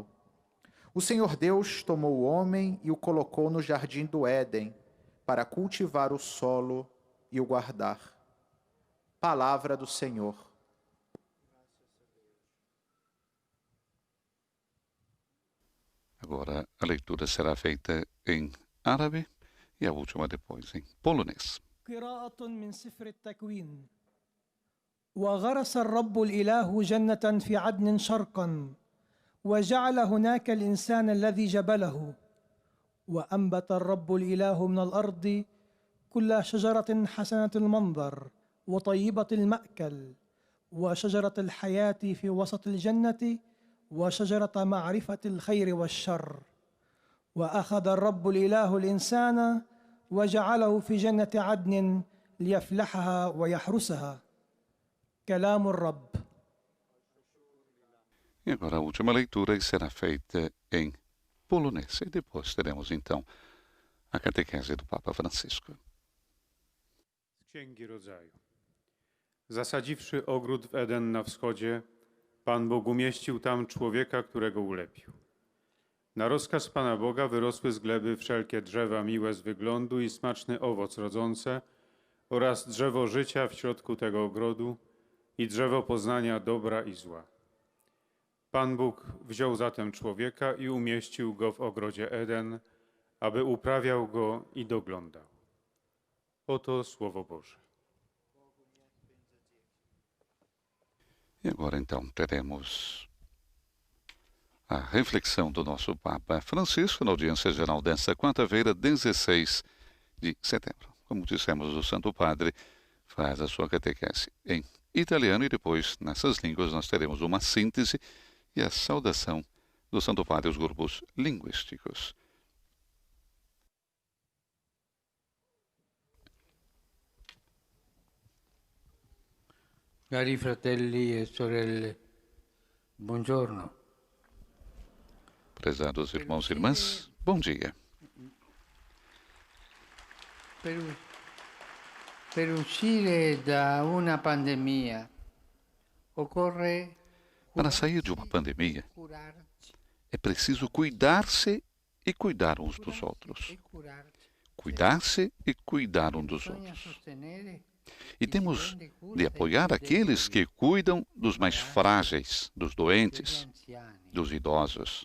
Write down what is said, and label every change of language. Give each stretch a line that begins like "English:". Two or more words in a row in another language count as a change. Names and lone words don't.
Portuguese: O Senhor Deus tomou o homem e o colocou no jardim do Éden, para cultivar o solo e o guardar. Palavra do Senhor. Agora a leitura será feita em árabe e a última depois em polonês.
Arabic: قراءة من سفر التكوين. وغرس الرب الإله جنة في عدن شرقا وجعل هناك الإنسان الذي جبله وأنبت الرب الإله من الأرض كل شجرة حسنة المنظر وطيبة المأكل وشجرة الحياة في وسط الجنة وشجرة معرفة الخير والشر وأخذ الرب الإله الإنسان وجعله في جنة عدن ليفلحها ويحرسها. كلام الرب.
Portuguese: E agora a última leitura será feita em polonês. E depois teremos então a catequese do Papa Francisco.
Polish: Z Księgi Rodzaju. Zasadziwszy ogród w Eden na wschodzie, Pan Bóg umieścił tam człowieka, którego ulepił. Na rozkaz Pana Boga wyrosły z gleby wszelkie drzewa miłe z wyglądu i smaczny owoc rodzące oraz drzewo życia w środku tego ogrodu i drzewo poznania dobra i zła. Pan Bóg wziął zatem człowieka i umieścił go w ogrodzie Eden, aby uprawiał go i doglądał. Oto Słowo Boże.
Portuguese: E agora então teremos a reflexão do nosso Papa Francisco na audiência geral desta quarta-feira, 16 de setembro. Como dissemos, o Santo Padre faz a sua catequese em italiano e depois, nessas línguas, nós teremos uma síntese e a saudação do Santo Padre aos grupos linguísticos.
Italian: Cari fratelli e sorelle, buongiorno.
Portuguese: Prezados irmãos e irmãs, bom dia.
Italian: Per uscire da una pandemia occorre
Portuguese: Para sair de uma pandemia, é preciso cuidar-se e cuidar uns dos outros. Cuidar-se e cuidar uns dos outros. E temos de apoiar aqueles que cuidam dos mais frágeis, dos doentes, dos idosos.